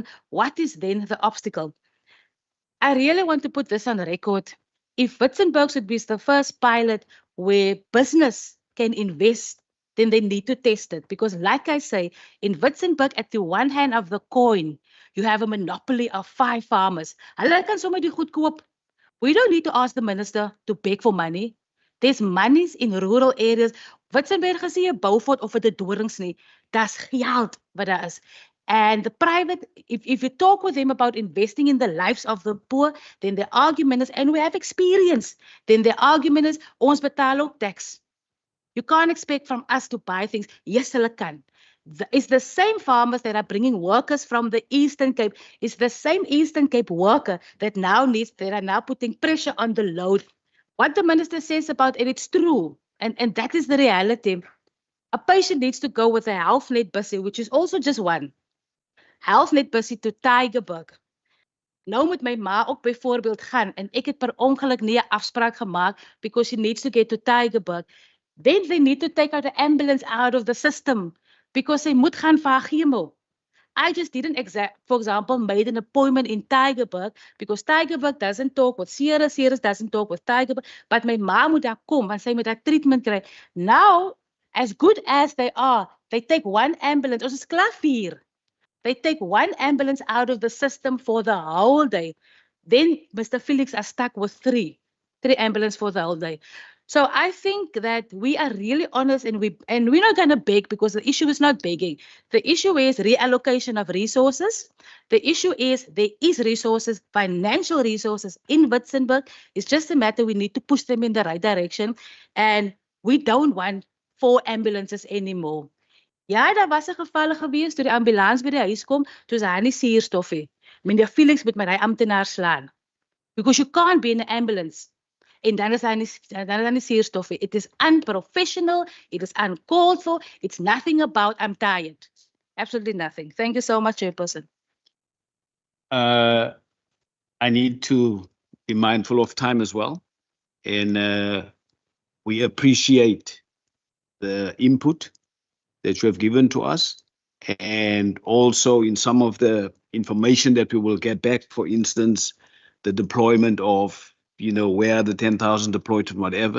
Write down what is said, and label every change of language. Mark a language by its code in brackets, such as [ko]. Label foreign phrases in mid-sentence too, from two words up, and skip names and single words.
[en] What is then the obstacle? I really want to put this on record. If Vitzenberg should be the first pilot where business can invest, then they need to test it. Because like I say, in Vitzenberg, at the one hand of the coin, you have a monopoly of 5 farmers. [af] Hulle kan sommer die goed koop. [en] We don't need to ask the minister to beg for money. There's monies in rural areas. [af] Vitzenberg is nie 'n Beaufort of 'n Dorings nie. That's geld wat daar is. [en] And the private, if you talk with them about investing in the lives of the poor, then the argument is, and we have experience, then the argument is, [af] ons betaal ook tax. [en] You can't expect from us to buy things. Yes, [af] hulle kan. [en] It's the same farmers that are bringing workers from the Eastern Cape. It's the same Eastern Cape worker that are now putting pressure on the load. What the minister says about it, it's true. And that is the reality. A patient needs to go with a half-net bussie, which is also just one. Half-net bussie to Tygerberg. [af] Nou moet my ma ook byvoorbeeld gaan en ek het per ongeluk nie 'n afspraak gemaak [en] because she needs to get to Tygerberg. Then they need to take out the ambulance out of the system because [af] sy moet gaan vir haar chemo. [en] I just didn't for example, made an appointment in Tygerberg because Tygerberg doesn't talk with Ceres, Ceres doesn't talk with Tygerberg, but [af] my ma moet daar kom want sy moet haar treatment kry. [en] Now, as good as they are, they take one ambulance, [af] ons is klaar 4. [en] They take one ambulance out of the system for the whole day. Then Mr. Felix are stuck with 3 ambulances for the whole day. So I think that we are really honest and we're not going to beg because the issue is not begging. The issue is reallocation of resources. The issue is there is resources, financial resources in Vitzenberg. It's just a matter we need to push them in the right direction. And we don't want 4 ambulances anymore. [af] Ja, daar was 'n geval gewees toe die ambulans by die huis kom, toe hy nie suurstof het. Meneer Felix moet met hy amptenaar slaan. [en] Because you can't be in an ambulance. [af] En dan is hy nie suurstof. [en] It is unprofessional, it is uncalled for, it's nothing about I'm tired. Absolutely nothing. Thank you so much, Chairperson. I need to be mindful of time as well. And we appreciate the input that you have given to us, and also in some of the information that we will get back, for instance, the deployment of, where the 10,000 deployed and whatever.